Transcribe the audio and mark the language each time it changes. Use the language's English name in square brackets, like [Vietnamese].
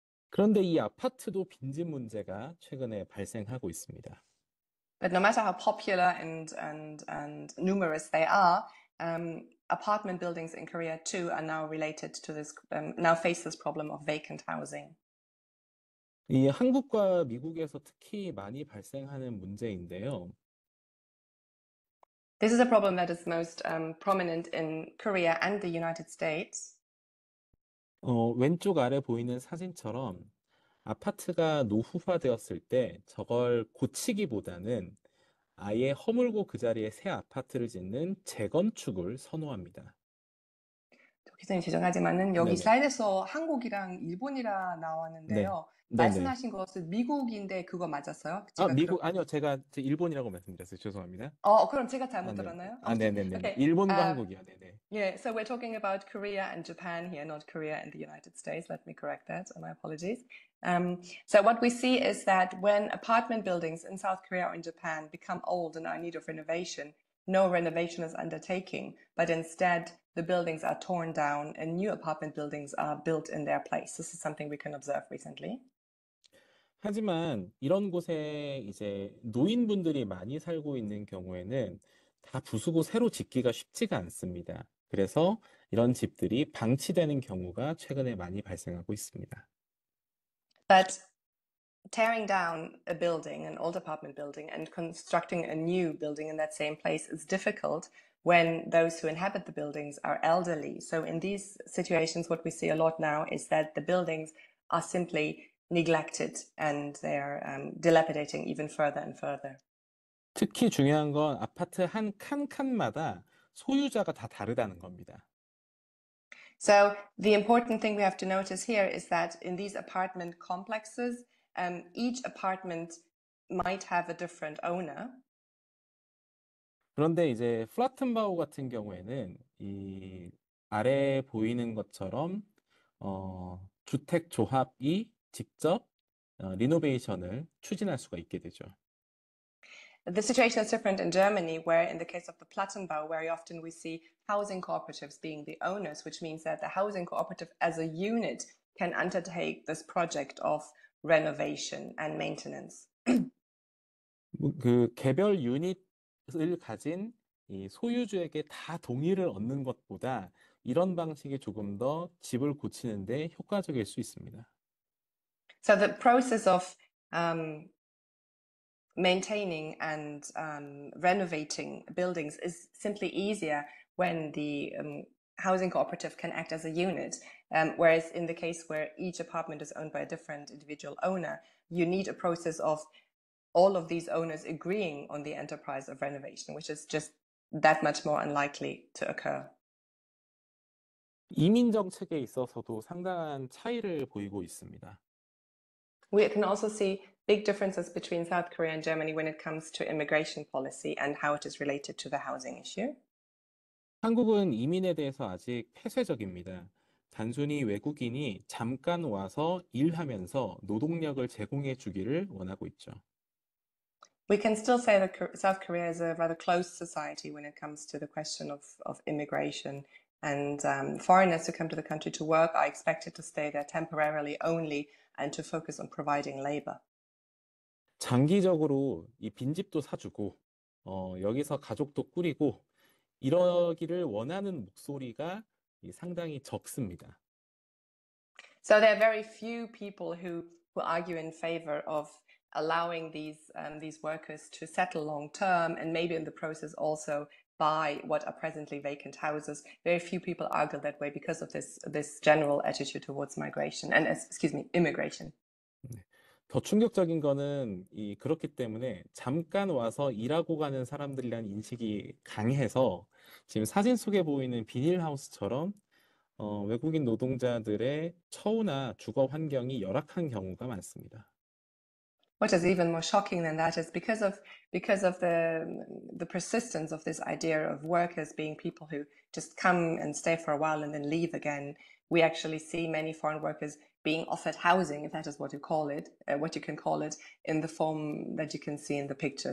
[Korean] 그런데 이 아파트도 빈집 문제가 최근에 발생하고 있습니다. [English] But no matter how popular and numerous they are, apartment buildings in Korea too are now related to this, now face this problem of vacant housing. [Korean] 이 한국과 미국에서 특히 많이 발생하는 문제인데요. [English] This is a problem that is most prominent in Korea and the United States. [Korean] 왼쪽 아래 보이는 사진처럼 아파트가 노후화되었을 때 저걸 고치기보다는 아예 허물고 그 자리에 새 아파트를 짓는 재건축을 선호합니다. 기자님 죄송하지만은 여기 네네. 슬라이드에서 한국이랑 일본이라 나왔는데요. 네네. 말씀하신 것은 미국인데 그거 맞았어요? 미국 아니요. 제가 일본이라고 말씀드렸어요. 죄송합니다. 그럼 제가 잘못 들었나요? 네네네. [English] Okay. [Korean] 일본과 한국이요. 네네. [English] Yeah, so we're talking about Korea and Japan here, not Korea and the United States. Let me correct that. My apologies. So what we see is that when apartment buildings in South Korea or in Japan become old and are in need of renovation, no renovation is undertaking, but instead the buildings are torn down and new apartment buildings are built in their place. This is something we can observe recently. [Korean] 하지만 이런 곳에 이제 노인분들이 많이 살고 있는 경우에는 다 부수고 새로 짓기가 쉽지가 않습니다. 그래서 이런 집들이 방치되는 경우가 최근에 많이 발생하고 있습니다. [English] But tearing down a building, an old apartment building, and constructing a new building in that same place is difficult when those who inhabit the buildings are elderly. So in these situations, what we see a lot now is that the buildings are simply neglected and they're dilapidating even further and further. [Korean] 특히 중요한 건 아파트 한 칸마다 소유자가 다 다르다는 겁니다. [English] So the important thing we have to notice here is that in these apartment complexes, each apartment might have a different owner. [Korean] 그런데 이제 플라텐바우 같은 경우에는 이 아래에 보이는 것처럼 주택 조합이 직접 리노베이션을 추진할 수가 있게 되죠. [English] The situation is different in Germany, where in the case of the Plattenbau, very often we see housing cooperatives being the owners, which means that the housing cooperative as a unit can undertake this project of renovation and maintenance. [Korean] 그 개별 유닛을 가진 이 소유주에게 다 동의를 얻는 것보다 이런 방식이 조금 더 집을 고치는데 효과적일 수 있습니다. [English] So the process of maintaining and renovating buildings is simply easier when the housing cooperative can act as a unit. Whereas in the case where each apartment is owned by a different individual owner, you need a process of all of these owners agreeing on the enterprise of renovation, which is just that much more unlikely to occur. [Korean] 이민 정책에 있어서도 상당한 차이를 보이고 있습니다. [English] We can also see big differences between South Korea and Germany when it comes to immigration policy and how it is related to the housing issue. [Korean] 한국은 이민에 대해서 아직 폐쇄적입니다. 단순히 외국인이 잠깐 와서 일하면서 노동력을 제공해 주기를 원하고 있죠. [English] We can still say that South Korea is a rather closed society when it comes to the question of immigration. And foreigners who come to the country to work are expected to stay there temporarily only and to focus on providing labor. [Korean] 장기적으로 이 빈집도 사주고 여기서 가족도 꾸리고 이러기를 원하는 목소리가 상당히 적습니다. [English] So there are very few people who argue in favor of allowing these workers to settle long term and maybe in the process also buy what are presently vacant houses. Very few people argue that way because of this general attitude towards migration and immigration. [Korean] 네. 더 충격적인 거는 그렇기 때문에 잠깐 와서 일하고 가는 사람들이란 인식이 강해서 지금 사진 속에 보이는 비닐하우스처럼 외국인 노동자들의 처우나 주거 환경이 열악한 경우가 많습니다. [English] What is even more shocking than that is because of the persistence of this idea of workers being people who just come and stay for a while and then leave again. We actually see many foreign workers being offered housing, if that is what you call it, what you can call it, in the form that you can see in the picture.